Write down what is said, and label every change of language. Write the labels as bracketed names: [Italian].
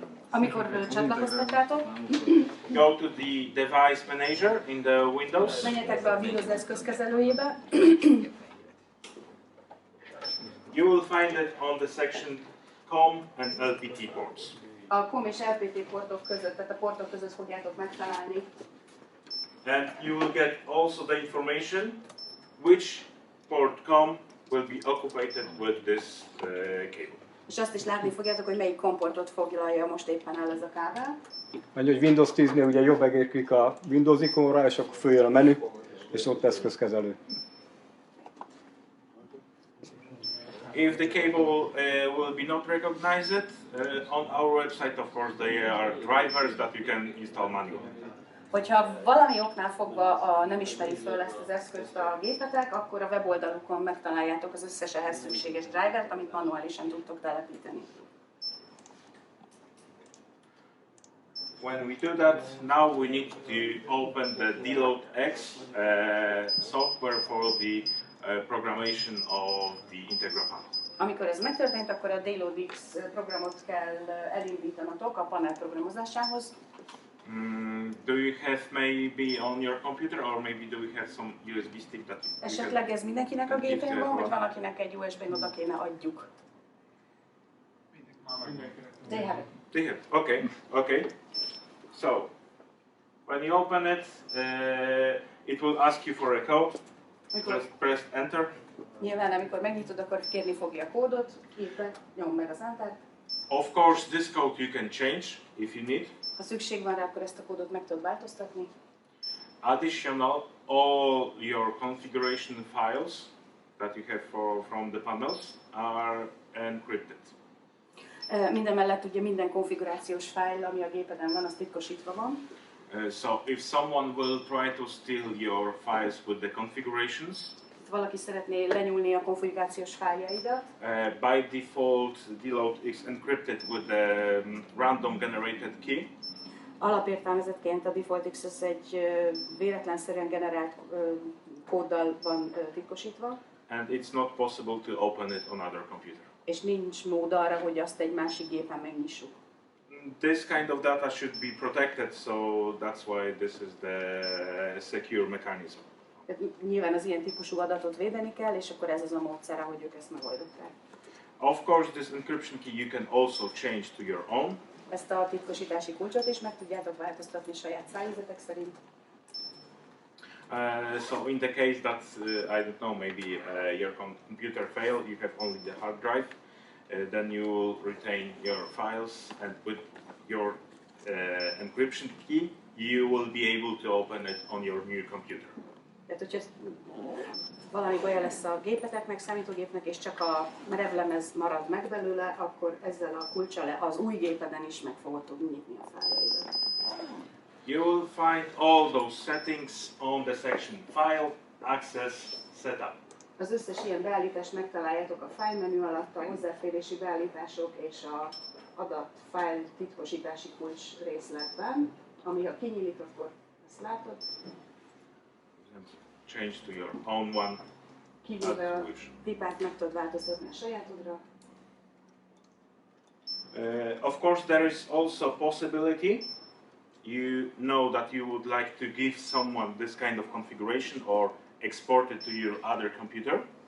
[Hungarian] Amikor csatlakoztatjátok, [English] go to the device manager in the Windows. [Hungarian] menjetek be a Windows eszközkezelőjébe. [English] You will find it on the section COM and LPT ports. [Hungarian] A COM és LPT portok között, tehát a portok között fogjátok megtalálni. [English] And you will get also the information which port COM will be occupied with this cable. [Hungarian] És azt is látni fogjátok, hogy melyik komportot foglalja most éppen el ez a kábel. Mondja, hogy Windows 10-nél ugye jobb megérkezik a Windows ikonra, és akkor följön a menü, és ott eszközkezelő. [English] If the cable will be not recognized, on our website, of course, there are drivers that you can install manually. [Hungarian] Hogyha valami oknál fogva nem ismeri föl ezt az eszközt a gépetek, akkor a weboldalukon megtaláljátok az összes ehhez szükséges drivert, amit manuálisan tudtok telepíteni. [English] When we do that, now we need to open the Deload X software for the programmation of the Integra panel. [Hungarian] Amikor ez megtörtént, akkor a Deload X programot kell elindítanatok a panel programozásához. [English] Do you have maybe on your computer, or maybe do we have some USB stick that you [Hungarian] Esetleg ez mindenkinek a gépén van, vagy valakinek egy USB-n oda kéne adjuk? [English] They have it. They have. Okay. Okay. So when you open it, it will ask you for a code. Press enter. [Hungarian] Nyilván, amikor megnyitod, akkor kérni fogja a kódot, írd be, nyomd meg az enter. [English] Of course, this code you can change if you need. [Hungarian] Ha szükség van rá, akkor ezt a kódot meg tudod változtatni. [English] Additional, all your configuration files that you have from the panels are encrypted. [Hungarian] Minden mellett ugye minden konfigurációs fájl, ami a gépeden van, az titkosítva van. [English] So if someone will try to steal your files with the configurations, [Hungarian] Valaki szeretné lenyúlni a konfigurációs fájljaidat, [English] by default, Deload is encrypted with the random generated key. [Hungarian] alapértelmezetként a Default X az egy véletlenszerűen generált kóddal van titkosítva, [English] And it's not possible to open it on other computer. [Hungarian] és nincs mód arra, hogy azt egy másik gépen megnyissuk. [English] This kind of data should be protected, so that's why this is the secure mechanism. [Hungarian] Nyilván az ilyen típusú adatot védeni kell, és akkor ez az a módszer, ahogy ők ezt megoldották. [English] Of course, this encryption key you can also change to your own. [Hungarian] Ezt a titkosítási kulcsot is meg tudjátok változtatni saját szájüzetek szerint. [English] So in the case that, I don't know, maybe your computer failed, you have only the hard drive, then you will retain your files, and with your encryption key, you will be able to open it on your new computer. [Hungarian] Tehát, hogyha valami baja lesz a gépeteknek, számítógépnek, és csak a merevlemez marad meg belőle, akkor ezzel a kulccsal az új gépeden is meg fogod tudni nyitni a fájljaidat. [English] You will find all those settings on the section File, Access, Setup. [Hungarian] Az összes ilyen beállítást megtaláljátok a file menü alatt, a hozzáférési beállítások és a adat file titkosítási kulcs részletben, ami ha kinyílik, akkor ezt látod. [English] Change to your own one. [Hungarian] Kivéve a pipát meg tudod változtatni a sajátodra. [English] Of course, there is also a possibility. You know that you would like to give someone this kind of configuration or export it to your other computer.